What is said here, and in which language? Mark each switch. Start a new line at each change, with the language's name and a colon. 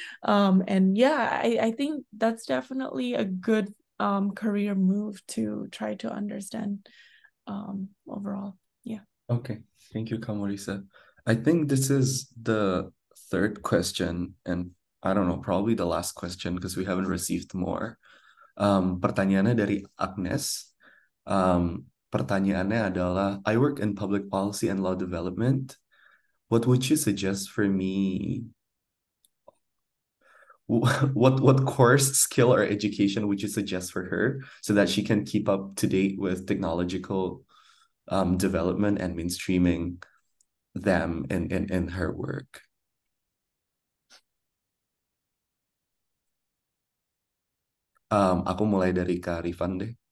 English: And yeah, I think that's definitely a good career move to try to understand overall. Yeah. Okay, thank you, Kak Marisa. I think this is the third question, and I don't know, probably the last question because we haven't received more.
Indonesian: Pertanyaannya dari Agnes. Pertanyaannya adalah,
English: I work in public policy and law development. What would you suggest for me? What course, skill, or education would you suggest for her so that she can keep up to date with technological development and mainstreaming them in her work?
Indonesian: Aku mulai dari Kak Rifan deh.